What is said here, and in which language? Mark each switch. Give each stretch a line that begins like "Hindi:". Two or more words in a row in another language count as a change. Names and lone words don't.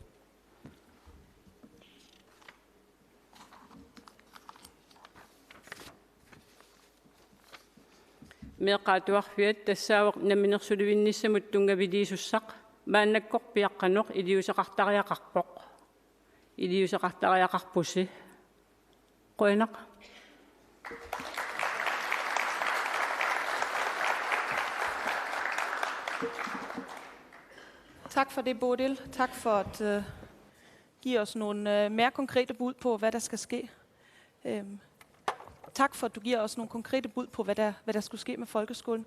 Kalaallisut: meeqaatuarfiat tassaawoq naminersuluvinnissamut tungaviliisussaq maannakkorpiaqqanoq iliuseqartariaqarpoq iliuseqartariaqarpussi qoinaq
Danish: Tak for det, Bodil. Tak for at give os nogle mere konkrete bud på, hvad der skal ske. Tak for, at du giver os nogle konkrete bud på, hvad der skulle ske med folkeskolen.